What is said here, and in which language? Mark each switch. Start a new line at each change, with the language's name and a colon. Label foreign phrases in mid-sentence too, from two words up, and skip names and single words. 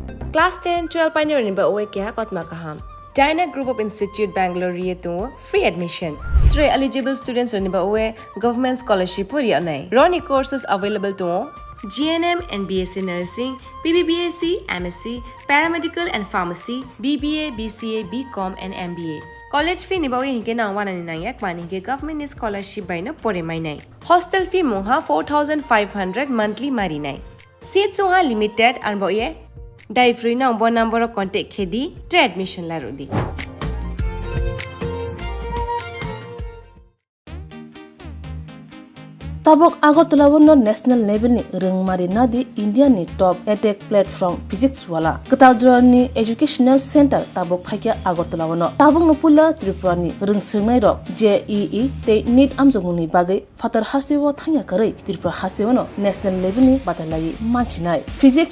Kok Borok: Class 10, 12 pioneer ni ba oe kya kotma kaham. China Group of Institute Bangalore riye to
English: free admission.
Kok Borok: 3
English: eligible students
Kok Borok: ni ba oe
English: government scholarship
Kok Borok: puri anai.
English: Roni courses available to GNM and BSc Nursing, BBBSc, MSc, Paramedical and Pharmacy, BBA, BCA, BCom and MBA. College fee
Kok Borok: ni ba oe hinke na wana ni na yak mani ke
English: government scholarship
Kok Borok: by na pore mai nai.
English: Hostel fee
Kok Borok: moha 4,500 monthly mari nai. Seats moha limited and ba oe dai free na bo
English: number of contact
Kok Borok: khedi tre admission la rodi. Tabok Agartala wono
English: national level
Kok Borok: ni rengmari nadi India ni
English: top edtech platform
Kok Borok: physics wala Kataljora ni
English: educational center
Kok Borok: tabok phakya Agartala wono tabok no pula Tripura ni rengsirnai rok JEE te NEET amjongni bagai fatar hasewo thanya karai Tripura hasewo no
English: national level
Kok Borok: ni batalai manchinai physics